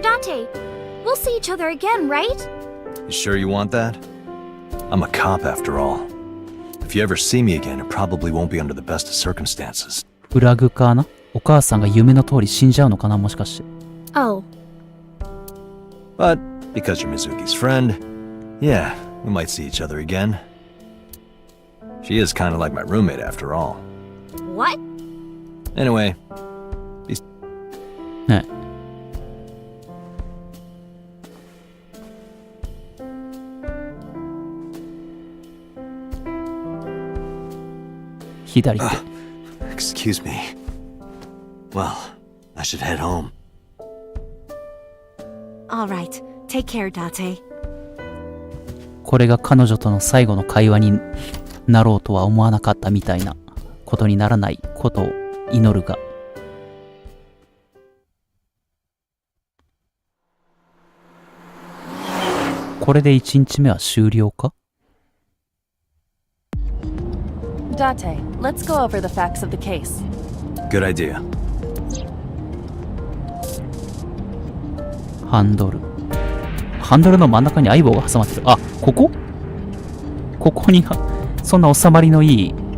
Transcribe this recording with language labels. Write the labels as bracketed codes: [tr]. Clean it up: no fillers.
[en] Date, we'll see each other again, right? You sure you want that? I'm a cop after all. If you ever see me again, it probably won't be under the best of circumstances. [ja] フラグかな？お母さんが夢の通り死んじゃうのかな、もしかして。 [en] Oh. But because you're Mizuki's friend, yeah, we might see each other again. She is kind of like my roommate after all. What? Anyway, [ja] ね。左手。 [en] Excuse me. Well, I should head home. All right. Take care, Date. [ja] これが彼女との最後の会話になろうとは思わなかったみたいなことにならないことを祈るが。これで1日目は終了か？ [en] Date, let's go over the facts of the case. Good idea. [ja] ハンドルの真ん中に相棒が挟まってる。あ、ここにそんな収まりのいい